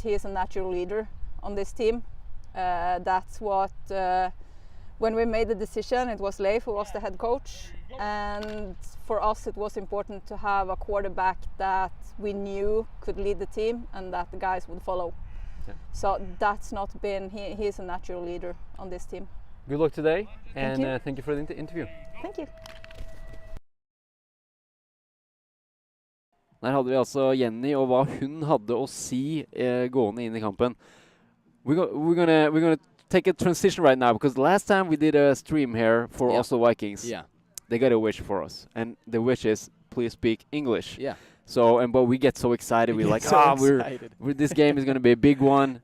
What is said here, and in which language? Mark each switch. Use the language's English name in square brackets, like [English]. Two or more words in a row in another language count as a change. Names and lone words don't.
[English] He is a natural leader on this team. That's what when we made the decision, it was Leif who was the head coach, and for us it was important to have a quarterback that we knew could lead the team and that the guys would follow. Yeah. So that's not been, he is a natural leader on this team. Good luck today, and you. thank you for the interview. Thank you. [Norwegian] Der hadde vi altså Jenny og hva hun hadde å si gående inn i kampen. [English] We're gonna take a transition right now, because last time we did a stream here for Oslo Vikings. Yeah. They got a wish for us, and the wish is please speak English. Yeah. So but we get so excited. We're like, excited. this game is going to be a big one.